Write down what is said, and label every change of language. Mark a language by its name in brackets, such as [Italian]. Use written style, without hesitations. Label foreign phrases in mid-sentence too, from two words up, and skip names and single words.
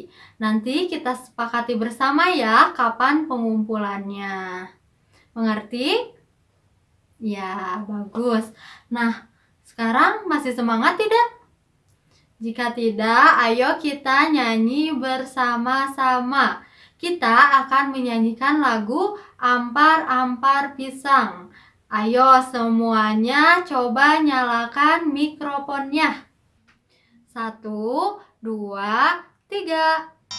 [Indonesian] Nanti kita sepakati bersama ya kapan pengumpulannya. Mengerti? Ya, bagus. Nah, sekarang masih semangat tidak? Jika tidak, ayo kita nyanyi bersama-sama. Kita akan menyanyikan lagu Ampar-Ampar Pisang. Ayo semuanya coba nyalakan mikrofonnya. 1, 2, 3.